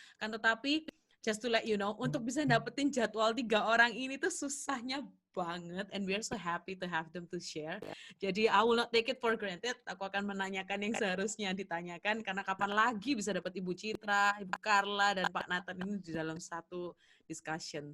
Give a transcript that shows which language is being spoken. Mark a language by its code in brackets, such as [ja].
[id] Kan tetapi, [en] just to let you know, [id] untuk bisa dapetin jadwal 3 orang ini tuh susahnya [en] banget, and we are so happy to have them to share. Jadi I will not take it for granted. [id] Aku akan menanyakan yang seharusnya ditanyakan, karena kapan lagi bisa dapat Ibu Citra, Ibu Carla, dan Pak Nathan ini di dalam satu discussion.